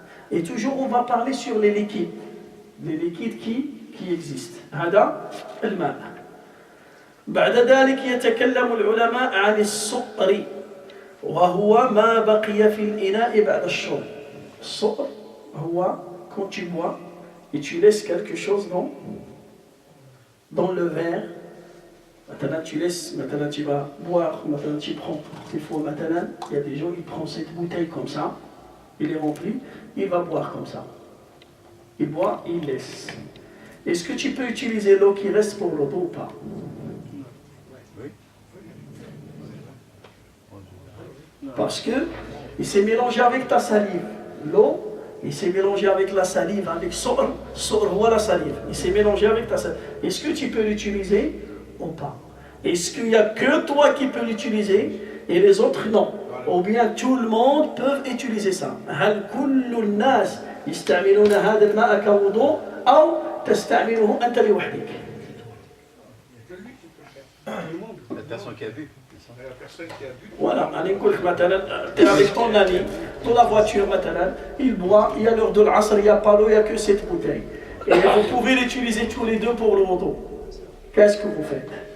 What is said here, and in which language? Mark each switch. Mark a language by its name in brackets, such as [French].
[French] Et toujours on va parler sur les liquides. Les liquides qui existent. [Arabic] هذا الماء. بعد ذلك يتكلم العلماء عن السؤر وهو ما بقي في الإناء بعد الشرب. السؤر هو [French] quand tu bois et tu laisses quelque chose dans le verre. Maintenant tu laisses, maintenant tu vas boire, maintenant tu prends. Des fois maintenant, il y a des gens qui prennent cette bouteille comme ça, il est rempli, il va boire comme ça. Il boit, il laisse. Est-ce que tu peux utiliser l'eau qui reste pour l'eau ou pas? Parce que il s'est mélangé avec ta salive. L'eau, il s'est mélangé avec la salive, avec ou la salive. Il s'est mélangé avec ta salive. Est-ce que tu peux l'utiliser ou pas? Est-ce qu'il n'y a que toi qui peux l'utiliser et les autres non? Ou bien tout le monde peut utiliser ça? [Arabic] هل كل الناس يستعملون هذا الماء كوضوء أو تستعمله أنت لوحدك؟ [French] La personne qui a bu. Voilà, tu es avec ton ami, dans la voiture maintenant, il boit, il y a l'heure de l'asr, il n'y a pas l'eau, il n'y a que cette bouteille. Et vous pouvez l'utiliser tous les deux pour le wudu. Qu'est-ce que vous faites?